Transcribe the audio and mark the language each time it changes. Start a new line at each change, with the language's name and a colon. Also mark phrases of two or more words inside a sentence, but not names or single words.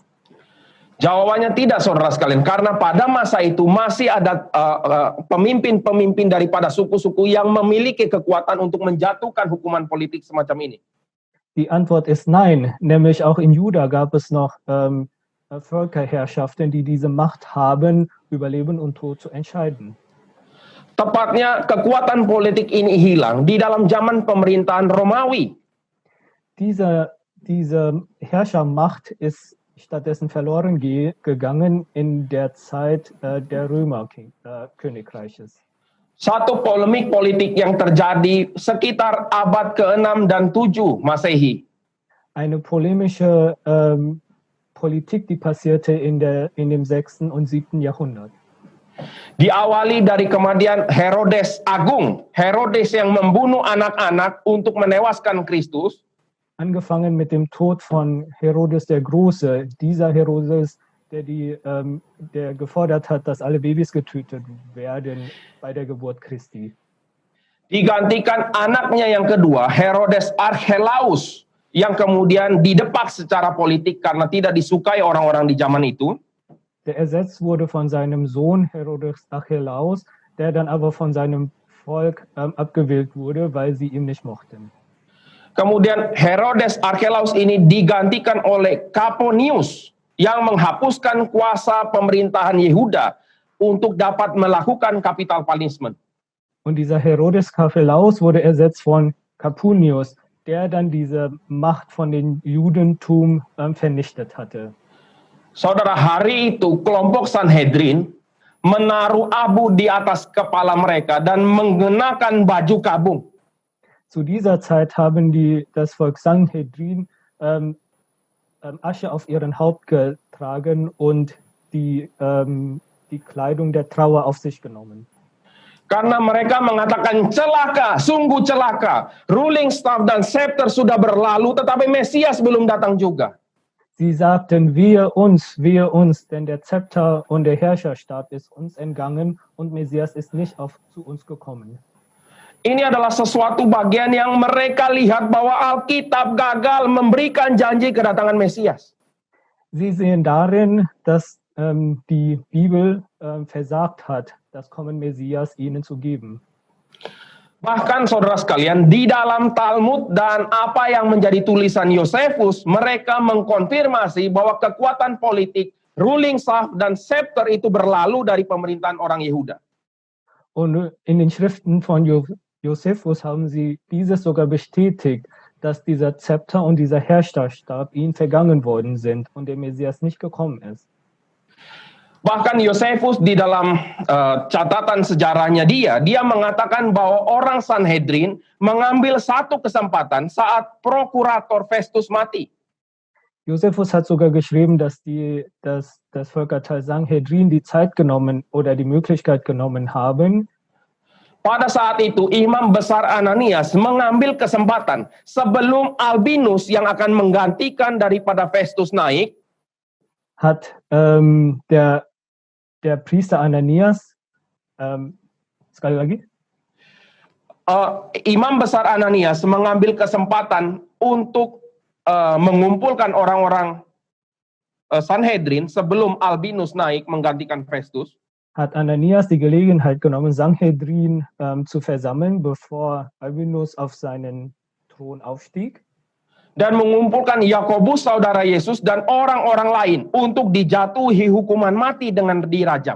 Indonesian: Jawabannya tidak, saudara sekalian, karena pada masa itu masih ada pemimpin-pemimpin daripada suku-suku yang memiliki kekuatan untuk menjatuhkan hukuman politik semacam ini.
German: Die Antwort ist nein, nämlich auch in Juda gab es noch Völkerherrschaften, die diese Macht haben, über Leben und Tod zu entscheiden.
Indonesian: Tepatnya kekuatan politik ini hilang di dalam zaman pemerintahan Romawi.
German: diese Herrschermacht ist stattdessen verloren gegangen in der Zeit der Römerkönigreiches.
Indonesian: Satu polemik politik yang terjadi sekitar abad ke-6 dan 7 Masehi.
German: Eine polemische Politik, die passierte in dem 6. und 7. Jahrhundert.
Indonesian: Diawali dari kematian Herodes Agung, Herodes yang membunuh anak-anak untuk menewaskan Kristus.
German: Angefangen mit dem Tod von Herodes der Große, dieser Herodes, der gefordert hat, dass alle Babys getötet werden bei der Geburt Christi.
Indonesian: Digantikan anaknya yang kedua, Herodes Archelaus, yang kemudian didepak secara politik karena tidak disukai orang-orang di zaman itu.
German: Der ersetzt wurde von seinem Sohn Herodes Archelaus, der dann aber von seinem Volk abgewählt wurde, weil sie ihn nicht mochten.
Indonesian: Kemudian Herodes Archelaus ini digantikan oleh Kaponius yang menghapuskan kuasa pemerintahan Yehuda untuk dapat melakukan
English: capital punishment.
German: Und dieser Herodes Archelaus wurde ersetzt von Caponius, der dann diese Macht von dem Judentum vernichtet hatte.
Indonesian: Saudara, hari itu kelompok Sanhedrin menaruh abu di atas kepala mereka dan mengenakan baju kabung.
German: Zu dieser Zeit haben das Volk Sanhedrin Asche auf ihren Haupt getragen und die Kleidung der Trauer auf sich genommen.
Indonesian: Karena mereka mengatakan celaka, sungguh celaka.
English: Ruling staff
Indonesian: dan scepter sudah berlalu, tetapi Mesias belum datang juga.
German: Sie sagten, wehe uns, denn der Zepter und der Herrscherstab ist uns entgangen und Messias ist nicht zu uns gekommen.
Indonesian: Ini adalah sesuatu bagian yang mereka lihat bahwa Alkitab gagal memberikan janji kedatangan Mesias.
German: Sie sehen darin, dass die Bibel versagt hat, das Kommen Messias ihnen zu geben.
Indonesian: Bahkan saudara sekalian, di dalam Talmud dan apa yang menjadi tulisan Yosefus, mereka mengkonfirmasi bahwa kekuatan politik,
English: ruling staff
Indonesian: dan scepter itu berlalu dari pemerintahan orang Yehuda.
German: Und in den Schriften von Josephus haben sie dieses sogar bestätigt, dass dieser Zepter und dieser Herrscherstab ihnen vergangen worden sind und der Messias nicht gekommen ist.
Indonesian: Bahkan Yosefus di dalam catatan sejarahnya dia mengatakan bahwa orang Sanhedrin mengambil satu kesempatan saat prokurator Festus mati.
German: Josephus hat sogar geschrieben, dass das Völkerteil Sanhedrin die Zeit genommen oder die Möglichkeit genommen haben.
Indonesian: Pada saat itu Imam Besar Ananias mengambil kesempatan sebelum Albinus yang akan menggantikan daripada Festus naik.
German: Hat der Priester Ananias,
Indonesian: sekali lagi, Imam Besar Ananias mengambil kesempatan untuk mengumpulkan orang-orang Sanhedrin sebelum Albinus naik menggantikan Festus.
German: Hat Ananias die Gelegenheit genommen, Sanhedrin zu versammeln, bevor Albinus auf seinen Thron aufstieg.
Indonesian: Dan mengumpulkan Yakobus saudara Yesus dan orang-orang lain untuk dijatuhi hukuman mati dengan dirajam.